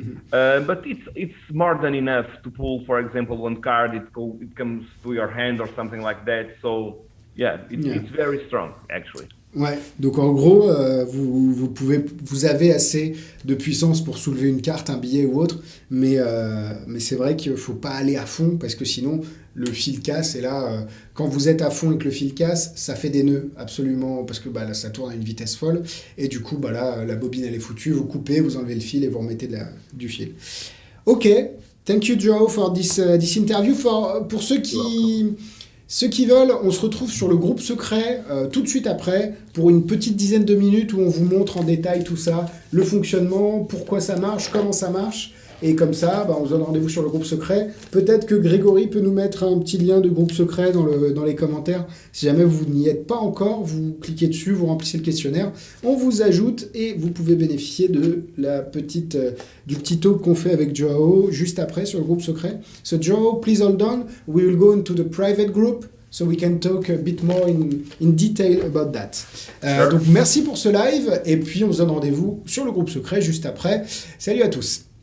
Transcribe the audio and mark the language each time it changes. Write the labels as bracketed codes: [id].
[en] But it's more than enough to pull. For example, one card, it comes to your hand or something like that. So yeah, it's very strong actually. [fr] Ouais, donc en gros, vous avez assez de puissance pour soulever une carte, un billet ou autre, mais c'est vrai qu'il ne faut pas aller à fond parce que sinon le fil casse. Et là, quand vous êtes à fond et que le fil casse, ça fait des nœuds absolument parce que là, ça tourne à une vitesse folle. Et du coup, là, la bobine elle est foutue, vous coupez, vous enlevez le fil et vous remettez du fil. [en] Ok, thank you Joao for this interview. [fr] Pour ceux qui veulent, on se retrouve sur le groupe secret tout de suite après pour une petite dizaine de minutes où on vous montre en détail tout ça, le fonctionnement, pourquoi ça marche, comment ça marche. Et comme ça, on se donne rendez-vous sur le groupe secret. Peut-être que Grégory peut nous mettre un petit lien de groupe secret dans les commentaires. Si jamais vous n'y êtes pas encore, vous cliquez dessus, vous remplissez le questionnaire. On vous ajoute et vous pouvez bénéficier de du petit talk qu'on fait avec Joao juste après sur le groupe secret. [en] So Joao, please hold on. We will go into the private group so we can talk a bit more in detail about that. Sure. [fr] Donc merci pour ce live et puis on se donne rendez-vous sur le groupe secret juste après. Salut à tous.